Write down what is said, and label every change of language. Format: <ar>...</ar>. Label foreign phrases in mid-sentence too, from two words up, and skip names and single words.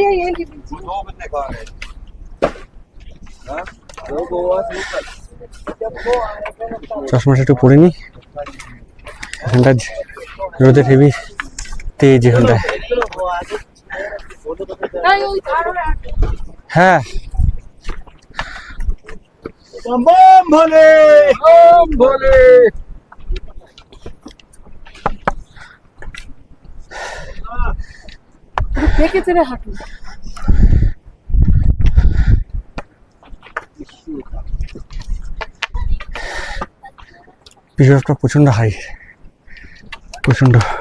<bn>চশমাটা একটু পরে নি, এখানটা রোদের হেভি তেজ এখানটায়। হ্যাঁ</bn> <hi>बम भोले, बम भोले।</hi> <bn>দেখে চলে হাঁটু। পিছনটা প্রচন্ড হাই, প্রচন্ড।</bn>